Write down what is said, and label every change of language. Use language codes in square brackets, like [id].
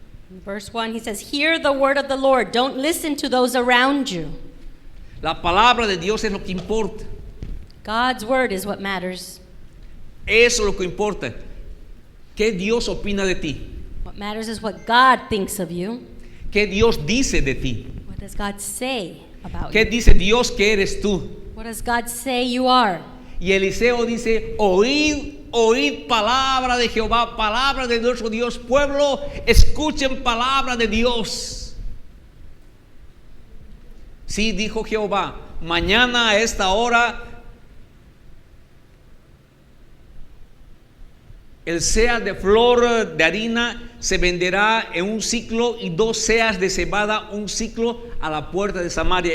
[en] In verse 1 he says, hear the word of the Lord. Don't listen to those around you. [es] La palabra de Dios es lo que importa. [en] God's word is what matters. [es] Eso es lo que importa. ¿Qué Dios opina de ti? [en] What matters is what God thinks of you. [es] ¿Qué Dios dice de ti? [en] What does God say about [es] ¿Qué [en] you? [es] dice Dios que eres tú? [en] What does God say you are? [es] Y Eliseo dice: oíd palabra de Jehová, palabra de nuestro Dios. Pueblo, escuchen palabra de Dios. Sí, dijo Jehová: mañana a esta hora el seah de flor de harina se venderá en un ciclo y 2 seas de cebada un ciclo a la puerta de Samaria.